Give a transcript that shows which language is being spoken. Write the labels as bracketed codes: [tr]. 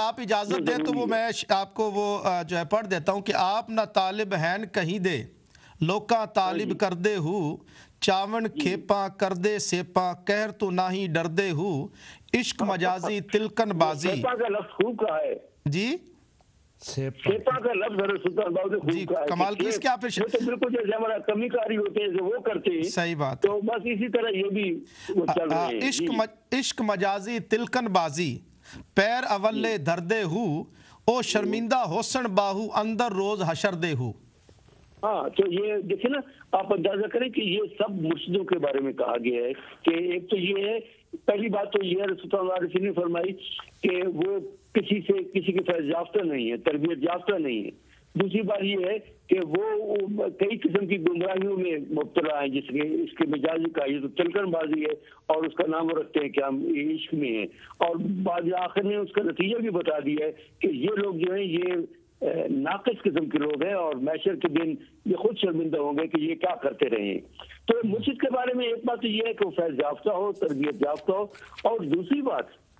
[ur] اگر آپ اجازت دیں تو وہ میں آپ کو وہ جو ہے پڑھ دیتا ہوں [pa] کہ آپ نہ طالب ہیں کہیں دے لوکاں طالب کردے ہو، چاون کھیپاں کردے سیپاں کہر تو نہ ہی ڈردے ہو، عشق مجازی تلکن بازی۔ [ur] سیپا کا لفظ خوب کہا ہے جی سیپا کا لفظ حضرت سلطان باہو نے خوب کہا ہے، کمال کس کے آپ وہ تو بالکل جیسے ہمارا کمی کاری ہوتے ہیں جو وہ کرتے ہیں، صحیح بات، تو بس اسی طرح یہ بھی وہ چل رہے ہیں۔ [pa] عشق مجازی تلکن بازی پیر اولے دردے ہو، او شرمندہ حسن باہو اندر روز حشر دے ہو۔ [ur] ہاں تو یہ دیکھیں نا، آپ اندازہ کریں کہ یہ سب مرشدوں کے بارے میں کہا گیا ہے کہ ایک تو یہ ہے، پہلی بات تو یہ ہے سلطان العارفین نے فرمائی کہ وہ کسی کے فیض یافتہ نہیں ہے، تربیت یافتہ نہیں ہے۔ دوسری بات یہ ہے کہ وہ کئی قسم کی گمراہیوں میں مبتلا ہیں، جس کے اس کے مجازی کا یہ تو تلکن بازی ہے اور اس کا نام رکھتے ہیں کہ ہم عشق میں ہیں، اور بعد آخر نے اس کا نتیجہ بھی بتا دیا ہے کہ یہ لوگ جو ہیں یہ ناقص قسم کے لوگ ہیں اور محشر کے دن یہ خود شرمندہ ہوں گے کہ یہ کیا کرتے رہے ہیں۔ تو مرشد کے بارے میں ایک بات تو یہ ہے کہ وہ فیض یافتہ ہو، تربیت یافتہ ہو، اور دوسری بات